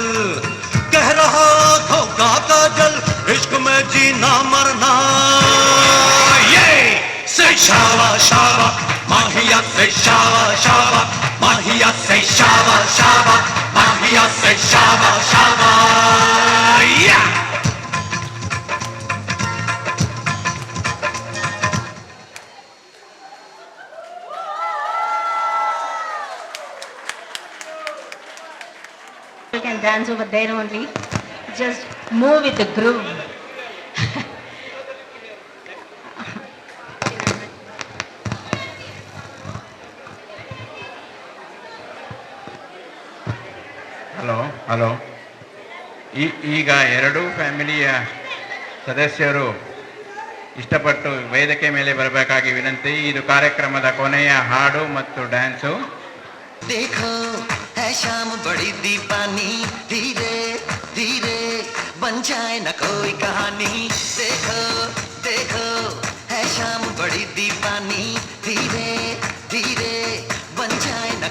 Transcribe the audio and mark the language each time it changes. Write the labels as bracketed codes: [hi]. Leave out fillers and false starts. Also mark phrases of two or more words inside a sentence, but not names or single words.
[hi] कह रहा आँखों का काजल, इश्क में जीना मरना। ये से शावा शावा माहिया, से शावा शावा माहिया, से शावा शावा माहिया, से शावा शावा। [en] You can dance over there only. Just move with the groove. [kn] ಹಲೋ ಈಗ ಎರಡೂ ಫ್ಯಾಮಿಲಿಯ ಸದಸ್ಯರು ಇಷ್ಟಪಟ್ಟು ವೇದಿಕೆ ಮೇಲೆ ಬರಬೇಕಾಗಿ ವಿನಂತಿ. ಇದು ಕಾರ್ಯಕ್ರಮದ ಕೊನೆಯ ಹಾಡು ಮತ್ತು ಡ್ಯಾನ್ಸು. [hi] देखो है शाम बड़ी दीवानी, धीरे धीरे बन जाए न कोई कहानी देखो देखो है शाम बड़ी दीवानी धीरे धीरे बन जाए न